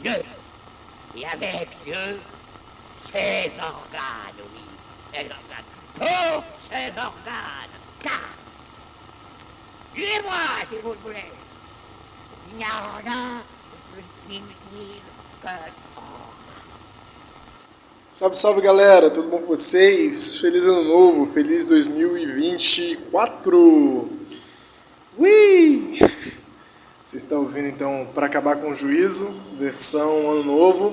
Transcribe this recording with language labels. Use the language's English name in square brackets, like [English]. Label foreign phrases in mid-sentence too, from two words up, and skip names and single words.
[French] Dieu, et avec Dieu, ses organes, oui, ses organes, tous ses organes, car, tuez-moi si vous le voulez, il n'y a rien de plus inutile que [Portuguese] Salve, salve galera, tudo bom com vocês? Feliz ano novo, feliz 2024! Ui! Vocês estão ouvindo então Para Acabar com o Juízo, versão ano novo.